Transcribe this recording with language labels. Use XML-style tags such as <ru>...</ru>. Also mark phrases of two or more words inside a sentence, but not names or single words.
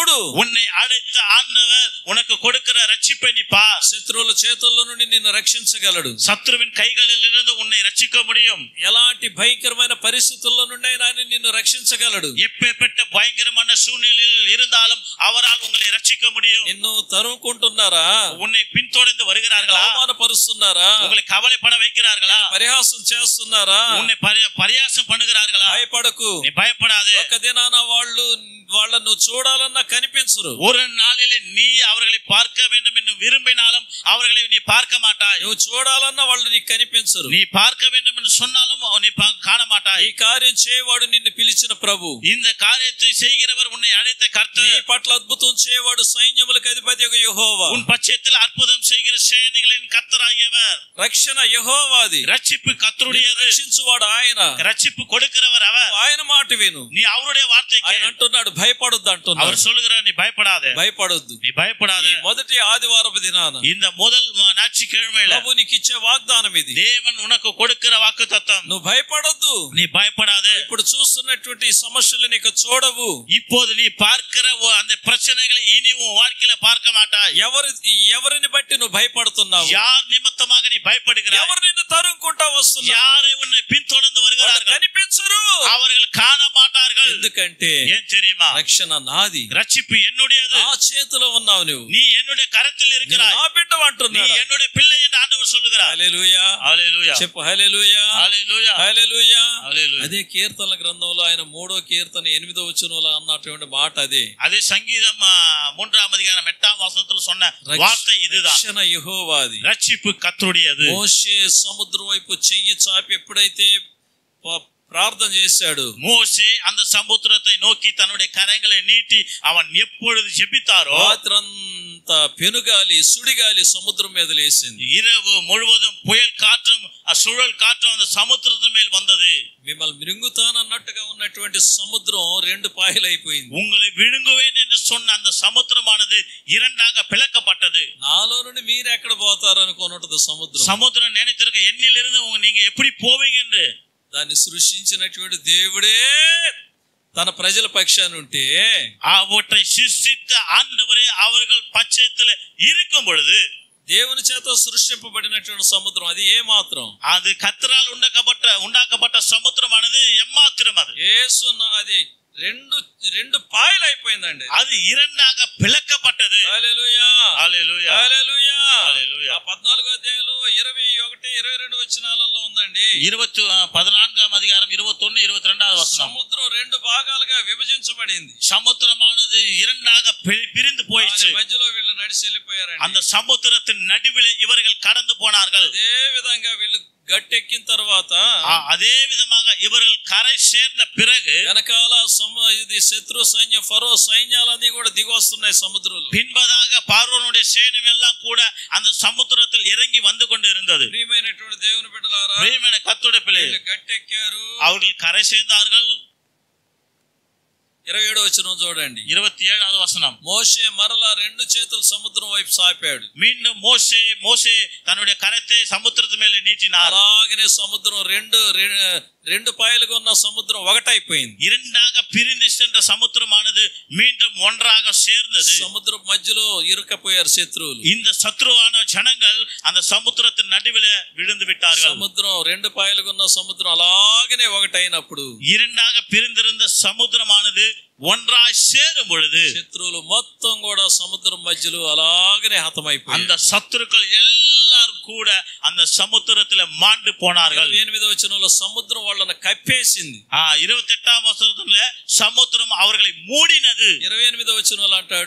<ta>உன்னை அழைத்த ஆண்டவர் உனக்கு கொடுக்கிற ரட்சிப்பை நீ பார்.</ta> <te>శత్రువుల చేతుల్లో నుండి నిన్ను రక్షించగలడు.</te> <ta>சத்துருவின் கைகளில் இருந்து உன்னை ரட்சிக்க முடியும்.</ta> <te>ఎలాంటి భయంకరమైన పరిస్థితుల్లో నుండి ఆయన నిన్ను రక్షించగలడు.</te> <ta>எப்பேற்பட்ட பயங்கரமான சூழ்நிலையில் இருந்தாலும் அவரால் உங்களை ரட்சிக்க முடியும்.</ta> <te>నిన్ను తరుముకుంటున్నారా?</te> <ta>உன்னை பின்தொடர்ந்து வருகிறார்களா?</ta> <te>అవమానపరుస్తున్నారా?</te> <ta>உங்களை కవலைపడ வைக்கிறார்களா?</ta> <te>పరిహాసం చేస్తున్నారా?</te> <ta>உன்னை பரியாசம் பண்ணுகிறார்களா?</ta> <te>భయపడకు,</te> <ta>நீ பயப்படாதே.</ta> <te>ఒక దినాన వాళ్ళు వాళ్ళని నువ్వు చూడాలన్నా కనిపించరు.</te> <ta>ஒரு நாளிலே நீ அவர்களை பார்க்க வேண்டும் என்று விரும்பினாலும் அவர்களை நீ பார்க்க மாட்டாய்.</ta> <te>నువ్వు చూడాలన్నా వాళ్ళు నీకు కనిపించరు.</te> <ta>நீ பார்க்க வேண்டும் என்று சொன்னாலும் நீ காண மாட்டாய்.</ta> <te>ఈ కార్యం చేయవాడు నిన్ను పిలిచిన ప్రభు.</te> <ta>இந்த காரியத்தை செய்கிறவர் உன்னை அழைத்த கர்த்தர்.</ta> <te>నీ పట్ల అద్భుతం చేయవాడు సైన్యములకు అధిపతియగు యెహోవా.</te> <ta>உன் பட்சத்தில் அற்புதம் செய்கிற சேனைகளின் கர்த்தராகியவர்.</ta> <te>రక్షణ యెహోవాది.</te> <ta>ரட்சிப்பு கர்த்தருடையது.</ta> <te>రక్షించువాడు ఆయన.</te> <ta>ரட்சிப்பு கொடுக்கிறவர் அவர்.</ta> <te>ఆయన మాట విను.</te> <ta>நீ அவருடைய வார்த்தை</ta> <te>ఆయన</te> <ta>கேள்.</ta> <te>అంటున్నాడు భయపడొద్దు అంటున్నాడు.</te> <ta>அவர் சொல்லுகிறார் நீ பயப்படாதே.</ta> <te>భయపడొద్దు.</te> <ta>நீ பயப்படாதே.</ta> <te>మొదటి ఆదివారపు దినాన</te> <ta>இந்த முதல் ஞாயிற்றுக்கிழமையில</ta> <te>ప్రభు నీకు ఇచ్చే వాగ్దానం ఇది.</te> <ta>தேவன் உனக்கு கொடுக்கிற வாக்குத்தத்தம்.</ta> <te>నువ్వు భయపడొద్దు.</te> <ta>நீ பயப்படாதே.</ta> <te>ఇప్పుడు చూస్తున్నటువంటి సమస్యలు నీకు చూడవు.</te> <ta>இப்போது நீ பார்க்கிற அந்த பிரச்சனைகளை இனி உன் வாழ்க்கையில பார்க்க மாட்டாய்.</ta> <te>ఎవరిని బట్టి నువ్వు భయపడుతున్నావు?</te> <ta>யார் நிமித்தமாக நீ பயப்படுகிறாய்?</ta> <te>ఎవరు నిన్ను తరుముకుంటా వస్తున్నారు?</te> <ta>யாரை உன்னை பின்தொடர்ந்து வருகிறார்கள்?</ta> <te>కనిపించరు.</te> <ta>அவர்கள் காண மாட்டார்கள்.</ta> <te>ఎందుకంటే</te> <ta>ஏன் தெரியுமா?</ta> <te>రక్షణ నాది.</te> <ta>ரட்சிப்பு என்னுடையது.</ta> <te>నా చేతిలో ఉన్నావు నువ్వు.</te> <ta>நீ என்னுடைய கரத்தில் இருக்கிறாய்.</ta> <te>నా బిడ్డ</te> <ta>நீ</ta> <te>అంటున్నాడు.</te> <ta>என்னுடைய பிள்ளை என்று ஆண்டவர் சொல்லுகிறார்.</ta> <te>హల్లెలూయా. హల్లెలూయా. చెప్పు హల్లెలూయా. హల్లెలూయా. హల్లెలూయా. హల్లెలూయా. అదే కీర్తనల గ్రంథంలో ఆయన 3వ కీర్తన 8వ వచనంలో అన్నటువంటి మాట అదే.</te> <ta>அதே சங்கீதம் 3ஆம் அதிகாரம் 8ஆம் வசனத்தில் சொன்ன வார்த்தை இதுதான்.</ta> <te>రక్షణ యెహోవాది.</te> <ta>ரட்சிப்பு கர்த்தருடையது.</ta> <te>మోషే సముద్రం వైపు చెయ్యి చాపి ఎప్పుడైతే ప్రార్థన చేశాడు,</te> <ta>மோசே அந்த சமுத்திரத்தை நோக்கி தன்னுடைய கரங்களை நீட்டி அவன் எப்பொழுது ஜெபித்தாரோ</ta> <te>రాత్రంతా పెనుగాలి సుడిగాలి సముద్రం మీద లేసింది.</te> <ta>இரவு முழுவதும் புயல் காற்றும் சுழல் காற்றும் அந்த சமுத்திரத்தின் மேல் வந்தது.</ta> <te>మిమ్మల్ని మింగుతానన్నట్టుగా ఉన్నటువంటి సముద్రం 2 పాయలైపోయింది.</te> <ta>உங்களை விழுங்குவேன் என்று சொன்ன அந்த சமுத்திரமானது இரண்டாக பிளக்கப்பட்டது.</ta> <te>నాలో నుండి మీరు ఎక్కడ పోతారు అనుకున్నట్టు సముద్రం.</te> <ta>சமுத்திரம் நினைத்திருக்க எண்ணிலிருந்து நீங்க எப்படி போவீங்க என்று.</ta> <te>దాన్ని సృష్టించినటువంటి దేవుడే తన ప్రజల పక్షాన ఉంటే,</te> <ta>அவற்றை சிருஷ்டித்த ஆண்டவரே அவர்கள் பட்சத்தில் இருக்கும் பொழுது,</ta> <te>దేవుని చేత సృష్టింపబడినటువంటి సముద్రం అది ఏ మాత్రం?</te> <ta>அது கர்த்தரால் உண்டாக்கப்பட்ட சமுத்திரமானது எம்மாத்திரம். அது</ta> <te>యేసు అది రెండు పాయలు అయిపోయిందండి.</te> <ta>அது இரண்டாக பிளக்கப்பட்டது.</ta> <te>హల్లెలూయా. హల్లెలూయా. హల్లెలూయా. హల్లెలూయా. 14వ అధ్యాయంలో 21, 22 వచనాలలో ఉందండి.</te> <ta>14ఆం அதிகாரம் 21, 22வது வசனம்.</ta> <te>సముద్రం 2 భాగాలుగా విభజించబడింది.</te> <ta>சமுத்திரமானது இரண்டாக பிரிந்து போயிடுச்சு.</ta> <te>మధ్యలో వీళ్ళు నడిచి వెళ్ళిపోయారండి.</te> <ta>அந்த சமுத்திரத்தின் நடுவிலே இவர்கள் கடந்து போனார்கள்.</ta> <te>అదే విధంగా వీళ్ళు గట్టెక్కిన తర్వాత</te> <ta>அதே விதமாக இவர்கள் கரை சேர்ந்த பிறகு</ta> <te>వెనకాల ఇది శత్రు సైన్యం ఫరో సైన్యాలన్నీ కూడా దిగి వస్తున్నాయి సముద్రంలో.</te> <ta>பின்பதாக பார்வோனுடைய சேனைகள் எல்லாம் கூட அந்த சமுத்திரத்தில் இறங்கி வந்து கொண்டு இருந்தது.</ta> <te>ప్రియమైనటువంటి దేవుని బిడ్డలారా, ప్రియమైన కర్తృడే పిల్లలు, గట్టెక్కారు.</te> <ta>அவர்கள் கரை சேர்ந்தார்கள்.</ta> <te>27వ వచనం చూడండి.</te> <ta>27வது வசனம்.</ta> <te>మోషే మరలా 2 చేతులు సముద్రం వైపు సాపాడు.</te> <ta>மீண்டும் மோசே தன்னுடைய கரத்தை சமுத்திரத்து மேலே நீட்டினார்.</ta> <te>అలాగనే సముద్రం రెండు పాయలుగా ఉన్న సముద్రం ఒకటైపోయింది.</te> <ta>இரண்டாக பிரிந்து சென்ற சமுத்திரமானது மீண்டும் ஒன்றாக சேர்ந்தது.</ta> <te>సముద్రం మధ్యలో ఇరుకపోయారు శత్రువులు.</te> <ta>இந்த சத்ருவான ஜனங்கள் அந்த சமுத்திரத்தின் நடுவிலே விழுந்து விட்டார்கள்.</ta> <te>సముద్రం 2 పాయలుగా ఉన్న సముద్రం అలాగనే ఒకటైనప్పుడు,</te> <ta>இரண்டாக பிரிந்திருந்த சமுத்திரமானது ஒன்றாய் சேரும் பொழுது</ta> <te>శత్రువులు మొత్తం కూడా సముద్రం మధ్యలో అలాగనే హతమైపోయారు.</te> <ta>அந்த சத்துருக்கள் எல்லாரும் கூட அந்த சமுத்திரத்திலே மாண்டு போனார்கள்.</ta> <te>28వ వచనంలో సముద్రం వాళ్ళని కప్పేసింది.</te> <ta>28ஆம் வசனத்திலே சமுத்திரம் அவர்களை மூடினது.</ta> <te>28వ వచనంలో అంటాడు,</te>